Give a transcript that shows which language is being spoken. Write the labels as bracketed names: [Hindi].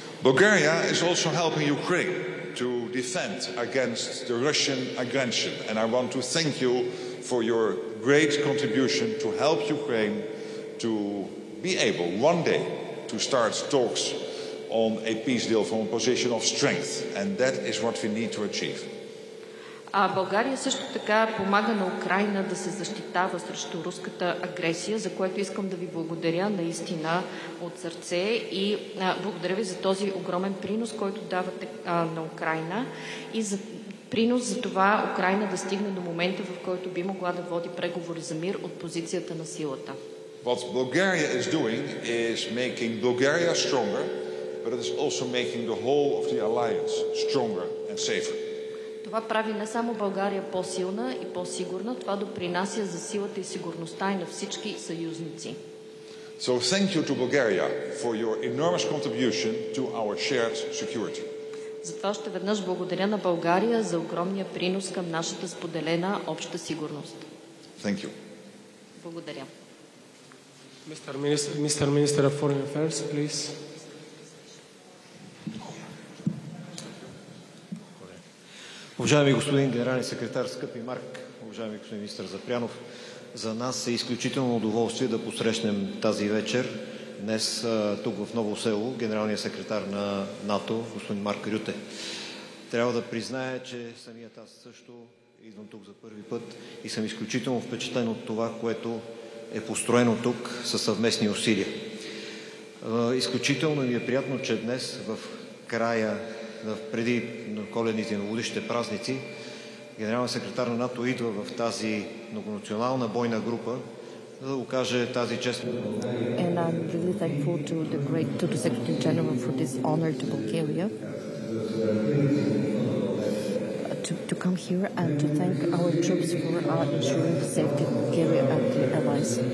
[English] Bulgaria is also helping Ukraine to defend against the Russian aggression, and I want to thank you for your great contribution to help Ukraine to be able one day to start talks on a peace deal from a position of strength, and that is what we need to achieve. [Bulgarian] България също така помага на Украйна да се защитава срещу руската агресия, за което искам да ви благодаря наистина от сърце и благодаря ви за този огромен принос, който давате на Украйна и за принос за това Украйна да стигне до момента, в който би могла да води преговори за мир от позицията на силата. [English] What Bulgaria is doing is making Bulgaria stronger, but it is also making the whole of the alliance stronger and safer. [Bulgarian] Това прави не само България по-силна и по-сигурна, това допринася за силата и сигурността и на всички съюзници. [English] So thank you to Bulgaria for your enormous contribution to our shared security. [Bulgarian] Затова още веднъж благодаря на България за огромния принос към нашата споделена обща сигурност. [English] Thank you. [Bulgarian] Благодаря. [English] Mr. Minister of Foreign Affairs, please. [Bulgarian] Уважаеми господин генерален секретар, скъпи Марк, уважаеми господин министър Запрянов, за нас е изключително удоволствие да посрещнем тази вечер, днес тук в Ново село, генералния секретар на НАТО, господин Марк Рюте. Трябва да призная, че самият аз също идвам тук за първи път и съм изключително впечатлен от това, което е построено тук със съвместни усилия. Изключително ми е приятно, че днес в края, преди коледните и новогодишните празници, генералният секретар на НАТО идва в тази многонационална бойна група, за да окаже тази чест. [English] And I'm really thankful to the Secretary General for this honor to Bulgaria. To come here and to thank our troops for ensuring the safety of Bulgaria and the allies.